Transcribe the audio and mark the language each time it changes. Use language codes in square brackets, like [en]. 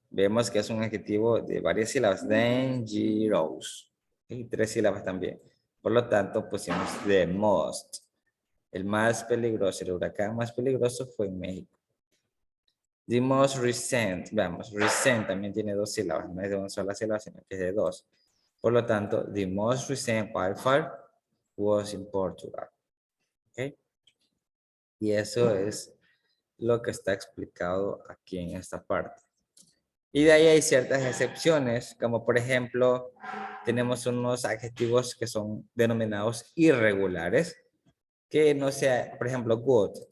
[es] Vemos que es un adjetivo de varias sílabas. Dangerous. Y 3 sílabas también. Por lo tanto, pusimos [en] the most. [es] El más peligroso, el huracán más peligroso fue en México. [en] The most recent. [es] Vamos, recent también tiene 2 sílabas. No es de una sola sílaba, sino que es de 2. Por lo tanto, [en] the most recent wildfire was in Portugal. ¿Ok? [es] Y eso es lo que está explicado aquí en esta parte. Y de ahí hay ciertas excepciones, como por ejemplo, tenemos unos adjetivos que son denominados irregulares, que no sea, por ejemplo, good.